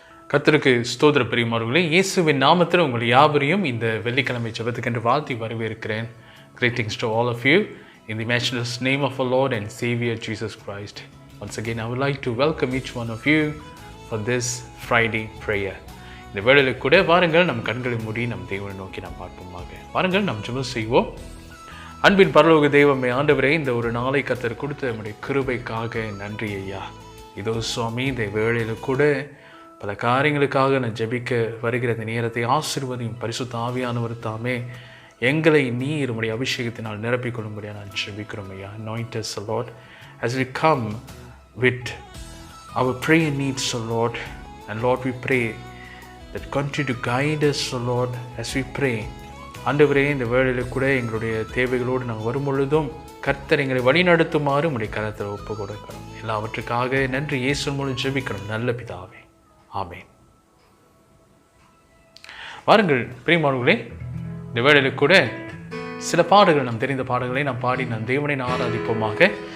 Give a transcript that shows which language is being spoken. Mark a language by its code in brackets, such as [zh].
[ta] கர்த்தருக்கு ஸ்தோத்திர பிரியமானவர்களே, இயேசுவின் நாமத்தில் உங்கள் யாவரையும் இந்த வெள்ளிக்கிழமை ஜெபத்துக்கென்று வாழ்த்தி வரவேற்கிறேன். [en] Greetings to all of you in the matchless name of our Lord and Savior Jesus Christ. Once again, I would like to welcome each one of you for this Friday prayer. [ta] இந்த வேளையில் கூட வாருங்கள், நம் கண்களை மூடி நம் தேவனை நோக்கி நாம் பார்ப்போமாக. வாருங்கள், நாம் ஜெபம் செய்வோம். அன்பின் பரலோக தெய்வமே, ஆண்டவரே, இந்த ஒரு நாளை கர்த்தர் கொடுத்த நம்முடைய கிருபைக்காக நன்றி ஐயா. இதோ சுவாமி, இந்த வேளையில் கூட பல காரியங்களுக்காக நான் ஜெபிக்க வருகிற இந்த நேரத்தை ஆசீர்வதியும். பரிசுத்த ஆவியானவர் தாமே எங்களை நீர் உம்முடைய அபிஷேகத்தினால் நிரப்பிக் கொள்ளும்படியாக நான் ஜெபிக்கிறோம் ஐயா. [en] Anoint us, O Lord, as we come with our prayer needs, O Lord. And Lord, we pray that continue to guide us, O Lord, as we pray. [ta] ஆண்டவரே, இந்த வேளையில் கூட எங்களுடைய தேவைகளோடு நாங்கள் வரும் பொழுதும் கர்த்தர் எங்களை வழிநடத்துமாறு உம்முடைய கரத்தில் ஒப்பு கொடுக்கிறோம். எல்லாவற்றுக்காக நன்றி. இயேசு மூலம் ஜெபிக்கிறோம் நல்ல பிதாவே, ஆமென். வாருங்கள் பிரியமானவர்களே, இந்த வேளையில் கூட சில பாடல்கள், நாம் தெரிந்த பாடல்களை நாம் பாடி நம் தேவனை ஆராதிப்போமாக.